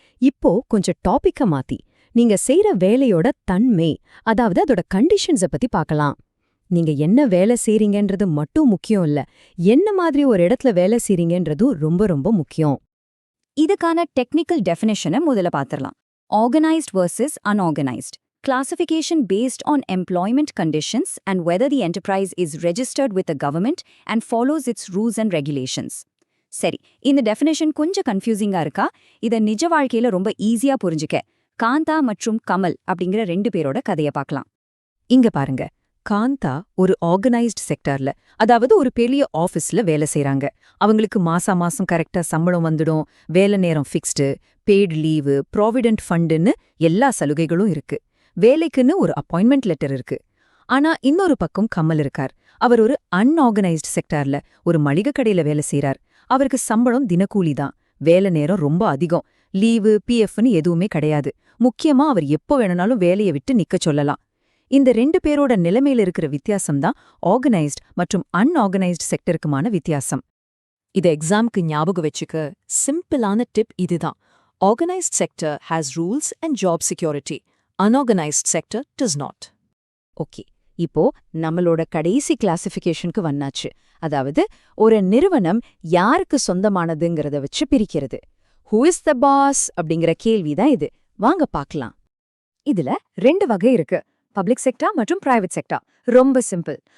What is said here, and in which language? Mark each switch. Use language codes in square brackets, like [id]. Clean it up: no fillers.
[ta] இப்போ கொஞ்சம் டாபிக்க மாத்தி நீங்க செய்யற வேலையோட தன்மை, அதாவது அதோட கண்டிஷன்ஸ பத்தி பார்க்கலாம். நீங்க என்ன வேலை செய்றீங்கன்றது மட்டும் முக்கியம் இல்ல, என்ன மாதிரி ஒரு இடத்துல வேலை செய்றீங்கன்றதும் ரொம்ப ரொம்ப முக்கியம். இதுக்கான டெக்னிக்கல் டெஃபினேஷனை முதல்ல பார்த்துடலாம். [en] Organised versus unorganised. Classification based on employment conditions and whether the enterprise is registered with the government and follows its rules and regulations. [ta] சரி, இந்த டெஃபினேஷன் கொஞ்சம் கன்ஃபியூசிங்கா இருக்கா? இதை நிஜ வாழ்க்கையில ரொம்ப ஈஸியா புரிஞ்சுக்க காந்தா மற்றும் கமல் அப்படிங்கிற 2 பேரோட கதையை பார்க்கலாம். இங்க பாருங்க, காந்தா ஒரு ஆர்கனைஸ்ட் செக்டர்ல, அதாவது ஒரு பெரிய ஆபீஸ்ல வேலை செய்றாங்க. அவங்களுக்கு மாசம் கரெக்டா சம்பளம் வந்துடும், வேலை நேரம் ஃபிக்ஸ்டு, பெய்டு லீவு, ப்ராவிடென்ட் ஃபண்டுன்னு எல்லா சலுகைகளும் இருக்கு. வேலைக்குன்னு ஒரு அப்பாயின்மெண்ட் லெட்டர் இருக்கு. ஆனா இன்னொரு பக்கம் கமல் இருக்கார். அவர் ஒரு அன்ஆர்கனைஸ்ட் செக்டார்ல ஒரு மளிகை கடையில வேலை செய்றார். அவருக்கு சம்பளம் தினக்கூலி தான், வேலை நேரம் ரொம்ப அதிகம், லீவு பிஎஃப்னு எதுவுமே கிடையாது. முக்கியமா அவர் எப்போ வேணும்னாலும் வேலையை விட்டு நிக்க சொல்லலாம். இந்த 2 பேரோட நிலைமையில இருக்கிற வித்தியாசம் தான் ஆர்கனைஸ்ட் மற்றும் அன்ஆர்கனைஸ்ட் செக்டருக்குமான வித்தியாசம். இத எக்ஸாம்க்கு ஞாபகம் வச்சுக்க சிம்பிளான டிப் இதுதான். [en] Organised sector has rules and job security. Unorganized sector does not. [ta] Okay, இப்போ நம்மளோட கடைசி கிளாசிஃபிகேஷனுக்கு வந்தாச்சு. அதாவது ஒரு நிறுவனம் யாருக்கு சொந்தமானதுங்கிறத வச்சு பிரிக்கிறது. [en] who is the boss [ta] அப்படிங்கிற கேள்விதான் இது. வாங்க பார்க்கலாம். இதுல 2 வகை இருக்கு, பப்ளிக் செக்டார் மற்றும் பிரைவேட் செக்டார். ரொம்ப சிம்பிள்.